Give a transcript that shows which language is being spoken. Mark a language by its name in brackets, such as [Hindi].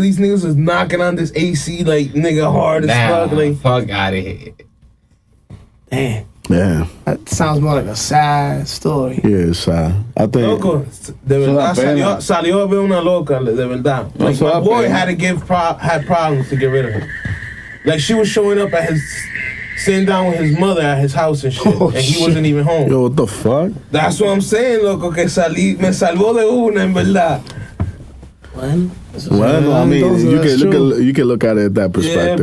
[English] these niggas was knocking on this AC like nigga hard as fuck. Like, fuck out of here. Damn. Yeah. That sounds more like a sad story. Yeah, it's sad. I think. [Spanish] Loco, de verdad salió a ver una loca, de verdad. [English] Like, my boy had problems to get rid of her. Like, she was showing up at sitting down with his mother at his house and shit, and he wasn't even home. Yo, what the fuck? That's what I'm saying, [Spanish] loco, que me salvó de una, en verdad. [English] Well, I mean, you can look at it at that perspective.